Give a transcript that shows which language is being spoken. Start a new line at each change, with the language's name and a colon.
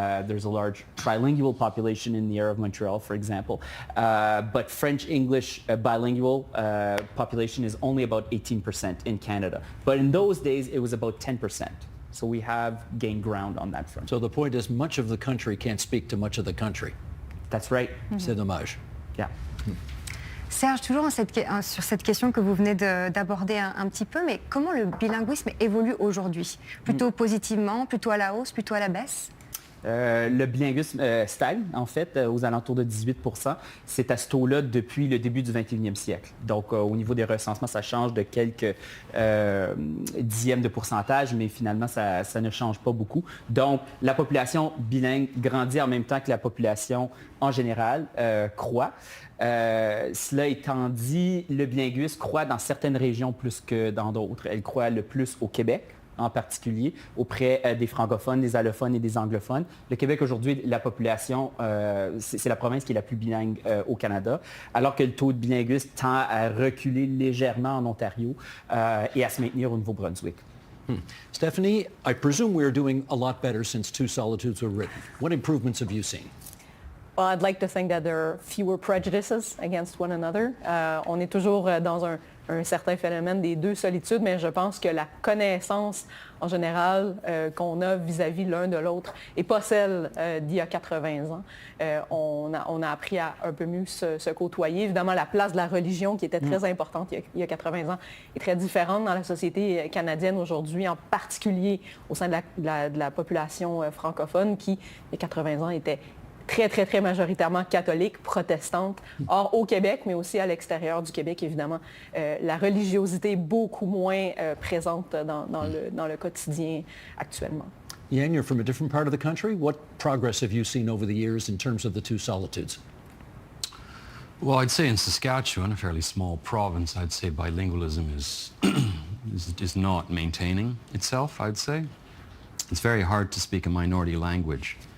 English: There's a large trilingual population in the area of Montreal, for example. But French-English bilingual population is only about 18% in Canada. But in those days, it was about 10%. So we have gained ground on that front. So the point is much of the country can't speak to much of the country. That's right.
French: C'est dommage.
English: Yeah.
French: Serge, toujours sur cette question que vous venez d'aborder un petit peu, mais comment le bilinguisme évolue aujourd'hui? Plutôt positivement, plutôt à la hausse, plutôt à la baisse? Le bilinguisme stagne, en fait, aux alentours de 18%. C'est à ce taux-là depuis le début du 21e siècle. Donc, au niveau des recensements, ça change de quelques dixièmes de pourcentage, mais finalement, ça ne change pas beaucoup. Donc, la population bilingue grandit en même temps que la population, en général, croît. Cela étant dit, le bilinguisme croît dans certaines régions plus que dans d'autres. Elle croît le plus au Québec, en particulier, auprès des francophones, des allophones et des anglophones. Le Québec, aujourd'hui, la population, c'est la province qui est la plus bilingue au Canada, alors que le taux de bilinguisme tend à reculer légèrement en Ontario et à se maintenir au Nouveau-Brunswick.
English: Stephanie, I presume we're doing a lot better since Two Solitudes were written. What improvements have you seen? Well, I'd like to think that there are fewer prejudices against one another.
French: On est toujours dans un certain phénomène des deux solitudes, mais je pense que la connaissance en général qu'on a vis-à-vis l'un de l'autre n'est pas celle d'il y a 80 ans. On a appris à un peu mieux se côtoyer. Évidemment, la place de la religion, qui était très importante il y a 80 ans, est très différente dans la société canadienne aujourd'hui, en particulier au sein de la population francophone qui, il y a 80 ans, était très, très, très majoritairement catholique, protestante. Or, au Québec, mais aussi à l'extérieur du Québec, évidemment, la religiosité est beaucoup moins présente dans le quotidien actuellement.
English: Yang, you're from a different part of the country. What progress have you seen over the years in terms of the Two Solitudes? Well, I'd say in Saskatchewan, a fairly small province, I'd say bilingualism is not maintaining itself, I'd say. It's very hard to speak a minority language